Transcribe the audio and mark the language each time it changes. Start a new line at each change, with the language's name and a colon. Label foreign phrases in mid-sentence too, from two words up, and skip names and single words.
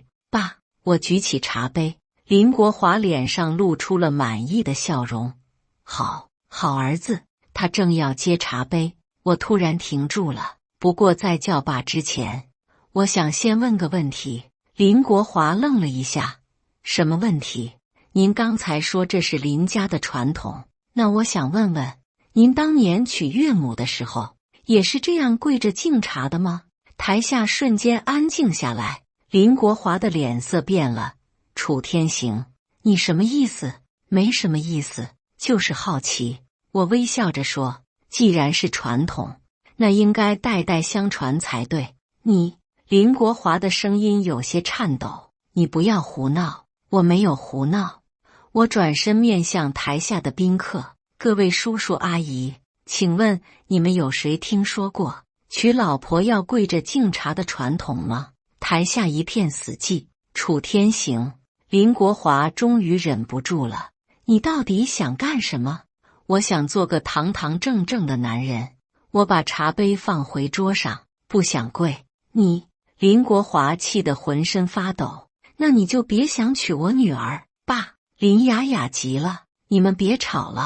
Chinese: 爸，我舉起茶杯。林國華臉上露出了滿意的笑容。好兒子。他正要接茶杯，我突然停住了。不過在叫爸之前，我想先問個問題。林國華愣了一下。什麼問題？您剛才說這是林家的傳統，那我想問問，您當年娶岳母的時候，也是這樣跪着敬茶的嗎？台下瞬間安靜下來，林國華的臉色變了。楚天行，你什麼意思？沒什麼意思，就是好奇。我微笑着說，既然是傳統，那應該代代相傳才對。林國華的聲音有些顫抖，你不要胡鬧。我沒有胡鬧。我轉身面向台下的賓客，各位叔叔阿姨，請問你們有誰聽說過娶老婆要跪着敬茶的傳統嗎？台下一片死寂。楚天行，林國華終於忍不住了，你到底想幹什麼？我想做個堂堂正正的男人。我把茶杯放回桌上，不想跪。林國華氣得渾身發抖。那你就別想娶我女兒。爸，林雅雅急了，你們別吵了。